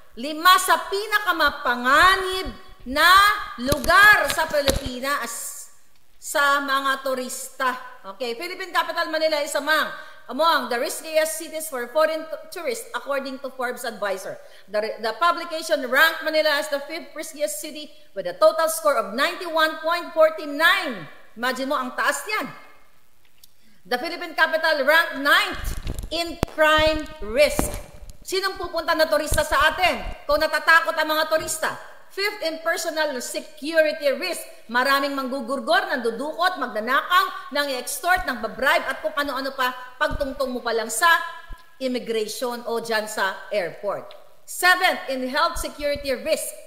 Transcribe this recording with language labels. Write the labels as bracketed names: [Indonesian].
[Filipino] 5 sa pinakamapanganib na lugar sa Pilipinas sa mga turista. [English] Okay, Philippine Capital Manila is among the riskiest cities for foreign tourists according to Forbes Advisor. The publication ranked Manila as the 5th riskiest city with a total score of 91.49. [Filipino] Imagine mo, ang taas niyan. [English] The Philippine Capital ranked 9th in crime risk. [Filipino] Sinong pupunta na turista sa atin kung natatakot ang mga turista? [English] 5th in personal security risk. [Filipino] Maraming manggugurgor, nandudukot, magnanakaw, nang i-extort, nang babribe, at kung ano-ano pa, pagtungtong mo pa lang sa immigration o dyan sa airport. [English] 7th in health security risk.